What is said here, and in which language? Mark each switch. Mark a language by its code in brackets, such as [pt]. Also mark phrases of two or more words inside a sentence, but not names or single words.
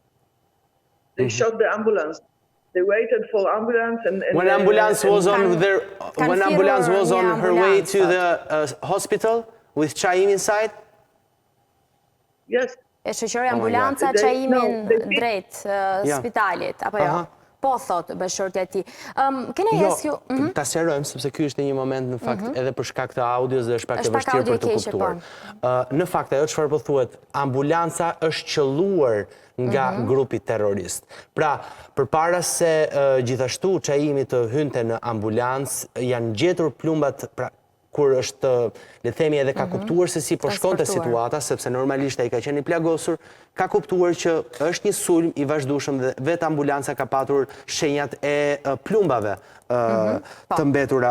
[en] They shot the ambulance. They waited for ambulance and when ambulance was on her way to the hospital with Chaim inside? Yes. [sq] E shoqëroi ambulanca Chaimin drejt spitalit apo jo? Po, thot bashkëshortja e tij. [en] Can I ask you? [sq] Ta sqarojmë sepse ky është në një moment në fakt edhe për shkak të audios dhe është pak e vështirë për të kuptuar. Në fakt ajo çfarë po thuhet, ambulanca është qelluar nga grupi terrorist. Pra, përpara se gjithashtu Chaimi të hynte në ambulancë, janë gjetur plumbat, pra kur është, le themi, edhe ka kuptuar se si po shkonte situata, sepse normalisht ai ka qenë i plagosur, ka kuptuar që është një sulm i vazhdueshëm dhe vetë ambulanca ka patur shenjat e plumbave të mbetura aty.